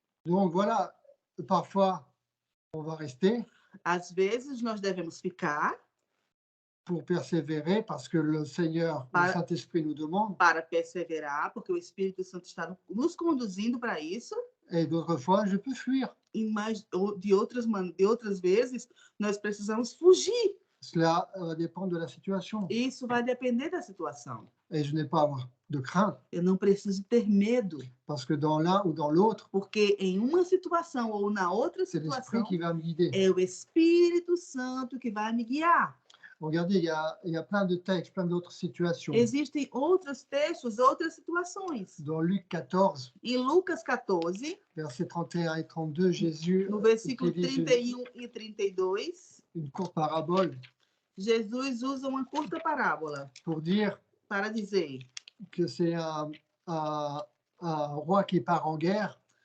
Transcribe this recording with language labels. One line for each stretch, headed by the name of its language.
French: Donc voilà, parfois, on va rester
Portuguese: Às vezes, nós devemos ficar
French: pour persévérer parce que le Seigneur, le Saint-Esprit nous demande.
Portuguese: Para perseverar, porque o Espírito Santo está nos conduzindo para isso.
French: Et d'autres fois, je peux fuir.
Portuguese: De outras vezes, nós precisamos fugir.
French: Cela va dépendre de la situation.
Portuguese: Isso vai depender da situação.
French: Et je n'ai pas à avoir de crainte.
Portuguese: Eu não preciso ter medo.
French: Parce que dans l'un ou dans l'autre,
Portuguese: porque em uma situação ou na outra
French: c'est
Portuguese: situação,
French: l'Esprit qui va me guider.
Portuguese: É o Espírito Santo que vai me guiar.
French: Regardez, il y a plein de textes, plein d'autres situations.
Portuguese: Existem outros textos, outras situações.
French: Dans Luc 14,
Portuguese: Em Lucas 14,
French: versets 31 et 32, Jésus
Portuguese: no versículo
French: utilise
Portuguese: 31 e 32,
French: une courte parabole
Portuguese: Jesus usa uma curta parábola
French: pour dire
Portuguese: para dizer
French: que c'est un roi qui part en guerre.